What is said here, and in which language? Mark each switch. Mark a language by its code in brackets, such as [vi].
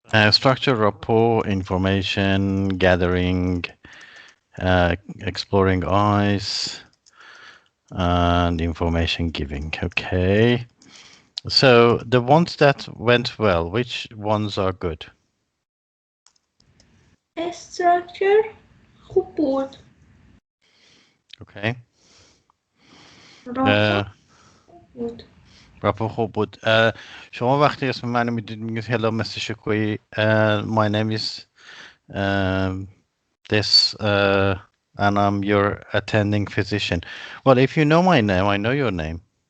[en] Structure, rapport, information gathering, exploring eyes, and information giving. Okay. So the ones that went well, which ones are good? [fa] Structure خوب بود. [en] Okay. [fa] راپور بود. rapport خوب بود. شما وقتی اسم منو میدید میگید [en] hello Mr. Shokouhi, my name is this and I'm your attending physician. Well, if you know my name, I know your name.